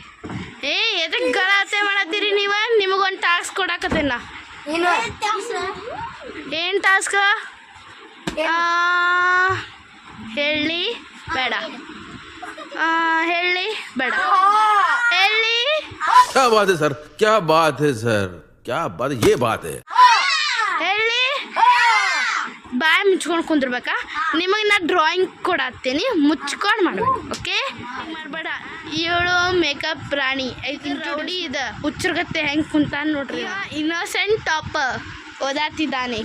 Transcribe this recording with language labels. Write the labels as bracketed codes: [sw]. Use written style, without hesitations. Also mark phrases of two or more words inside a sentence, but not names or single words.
[kn] ಎದಕ್ಕೆ ಗಲಾಟೆ ಮಾಡತ್ತೀರಿ ನೀವು? ನಿಮಗೊಂದು ಟಾಸ್ಕ್ ಕೊಡಾಕತ್ತೇನ. ಏನು ಟಾಸ್ಕ್ ಹೇಳಿ ಬೇಡ, ಹೇಳಿ ಬೇಡ, ಹೇಳಿ. [hi] क्या बात है सर, क्या बात है सर, क्या बात, ये बात है. [kn] ಹೇಳಿ. ಬಾಯ್ ಮುಚ್ಕೊಂಡು ಕುಂದಿರ್ಬೇಕಾ? ನಿಮಗೆ ನಾ ಡ್ರಾಯಿಂಗ್ ಕೊಡತ್ತೀನಿ, ಮುಚ್ಕೊಂಡು ಮಾಡ್ಬೇಕು. ಓಕೆ ಮಾಡಬೇಡ. ಇವಳು ಮೇಕಪ್ ಪ್ರಾಣಿ ಐತಿ ರೌಡಿ. ಇದು ಹುಚ್ಚರ್ಗತ್ತೆ ಹೆಂಗೆ ಕುಂತಾನ ನೋಡ್ರಿ. [en] innocent topper [kn] ಓದಾತಿದ್ದಾನೆ.